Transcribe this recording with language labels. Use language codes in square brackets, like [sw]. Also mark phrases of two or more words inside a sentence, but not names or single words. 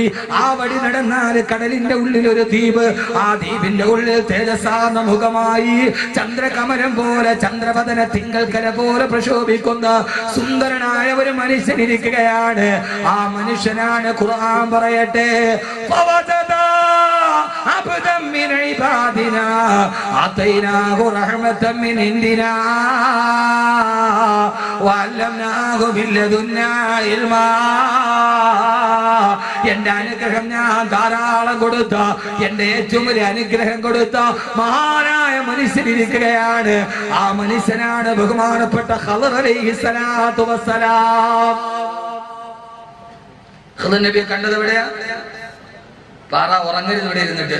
[ml] ആ വഴി നടന്നാൽ കടലിന്റെ ഉള്ളിൽ ഒരു ദ്വീപ്. ആ ദ്വീപിന്റെ ഉള്ളിൽ തേജസ്സാർന്ന മുഖമായി ചന്ദ്രകമലം പോലെ, ചന്ദ്രവദന തിങ്കൽക്കല പോലെ പ്രശോഭിക്കുന്ന സുന്ദരനായ ഒരു മനുഷ്യൻ ഇരിക്കുകയാണ്. ആ മനുഷ്യനാണ് ഖുർആൻ പറയട്ടെ, [ar] عبدا من عبادنا آتيناه رحمة من عندنا وعلمناه من لدنا علما. [ml] എന്റെ അനുഗ്രഹം ഞാൻ ധാരാളം കൊടുത്ത, എന്റെ ഏറ്റവും വലിയ അനുഗ്രഹം കൊടുത്ത മഹാനായ മനുഷ്യനിരിക്കുകയാണ്. ആ മനുഷ്യനാണ് ബഹുമാനപ്പെട്ട ഖദർ [ar] عليه الصلاة والسلام. [ml] ഖദർ നബിയെ കണ്ടത് എവിടെയാ? പാറ ഉറങ്ങരുത് ഇവിടെ ഇരുന്നിട്ട്.